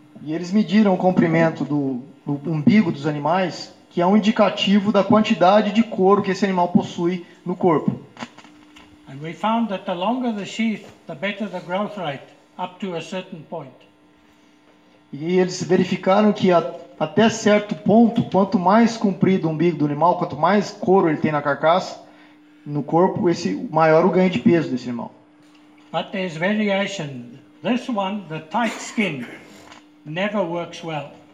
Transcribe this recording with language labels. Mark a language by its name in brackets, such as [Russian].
[Portuguese] E eles mediram o comprimento do umbigo dos animais, que é um indicativo da quantidade de couro que esse animal possui no corpo. [English] And we found that the longer the sheath, the better the growth rate, up to a certain point. [Portuguese] E eles verificaram que até certo ponto, quanto mais comprido o umbigo do animal, quanto mais couro ele tem na carcaça, no corpo, maior o ganho de peso desse animal. [English] But there's variation. This one, the tight skin, never works well.